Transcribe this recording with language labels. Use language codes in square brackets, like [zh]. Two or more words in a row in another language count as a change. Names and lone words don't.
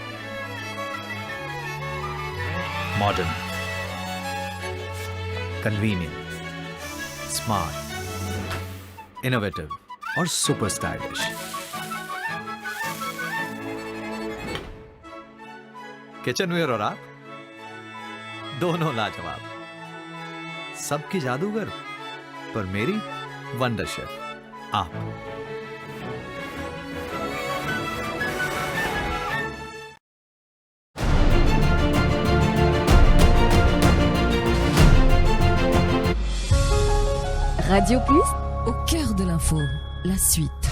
[en] modern, convenient, smart, innovative और super stylish। [hi] किचनवेयर और आप दोनों लाजवाब। सबकी जादूगर पर मेरी [en] wonder chef [hi] आप। [fr] Radio Plus, au cœur de l'info, la suite.